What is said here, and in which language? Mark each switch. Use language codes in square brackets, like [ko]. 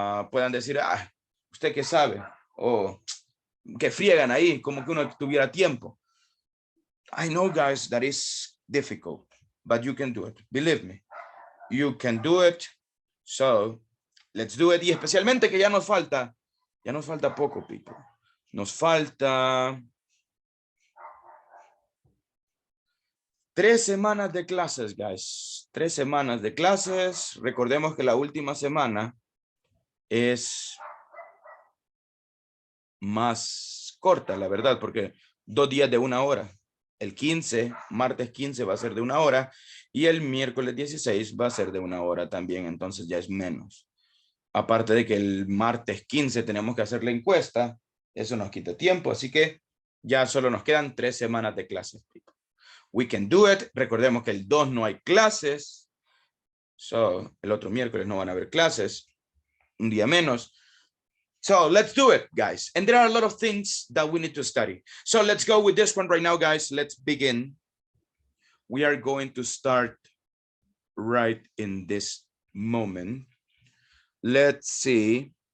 [es] Puedan decir, ¿usted qué sabe? O que friegan ahí, como que uno tuviera tiempo. [en] I know, guys, that is difficult, but you can do it. Believe me, you can do it. So, let's do it. [es] Y especialmente que ya nos falta poco, [en] people. [es] Nos falta 3 semanas de clases, guys. 3 semanas de clases. Recordemos que la última semana es más corta, la verdad, porque 2 días de 1 hora. El 15, martes 15 va a ser de 1 hora y el miércoles 16 va a ser de 1 hora también, entonces ya es menos. Aparte de que el martes 15 tenemos que hacer la encuesta, eso nos quita tiempo, así que ya solo nos quedan 3 semanas de clases. [en] We can do it. [es] Recordemos que el 2 no hay clases. So, el otro miércoles no van a haber clases. Un día menos. [en] So, let's do it, guys. And there are a lot of things that we need to study. So, let's go with this one right now, guys. Let's begin. We are going to start right in this moment. Let's see.